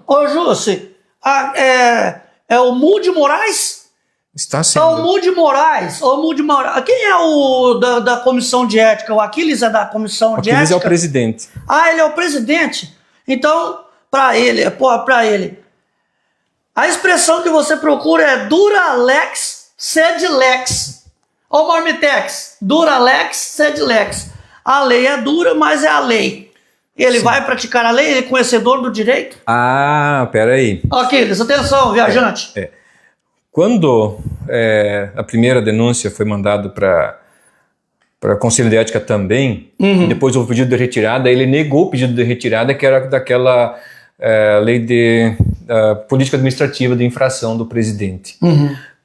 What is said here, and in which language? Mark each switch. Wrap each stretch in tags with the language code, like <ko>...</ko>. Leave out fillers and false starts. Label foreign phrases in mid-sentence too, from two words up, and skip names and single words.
<pt>Ô, Jussi, é o Mu de Moraes? Está sendo. É o Mu de Moraes. Quem é o da comissão de ética? O Aquiles é da comissão de ética? O Aquiles é o presidente. Ele é o presidente? Então, para ele, a expressão que você procura é</pt> <la>dura lex, sed lex. Ô, Marmitex, dura lex, sed lex.</la> <pt>A lei é dura, mas é a lei. Ele vai praticar a lei? Ele é conhecedor do direito? Peraí. Aquiles, atenção, viajante. Quando a primeira denúncia foi mandada para o Conselho de Ética também, e depois houve o pedido de retirada, ele negou o pedido de retirada, que era daquela lei de política administrativa de infração do presidente.</pt>